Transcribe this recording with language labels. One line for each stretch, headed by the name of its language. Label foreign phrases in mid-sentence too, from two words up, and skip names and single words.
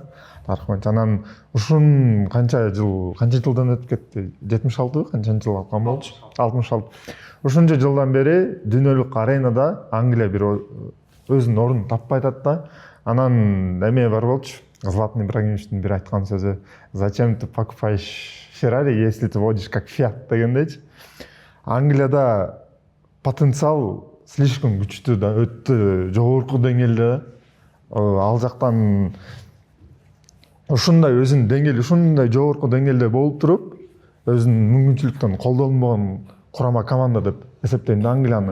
Kyrgyz: Тарых боюнча анан ушун канча жылдан өтүп кетти? 76 канчанчы жыл алган болчу? 66. Ушунча жылдан бери дүйнөлүк аренада Англия бир өзүнүн ордун таппай атат да. Анан эме бар болчу. Златан Ибрагимовичтин бир айткан сөзү:
Russian: "Зачем ты покупаешь Феррари, если ты водишь как Фиат" дегендейчи.
Kyrgyz: Англияда потенциал слишком күчтүү да, өтө жогорку деңгээлде. Ал жактан ушундай өзүнүн деңгээли, ушундай жогорку деңгээлде болуп туруп, өзүнүн мүмкүнчүлүктөн колдонбогон курама команда деп эсептейм да Англияны.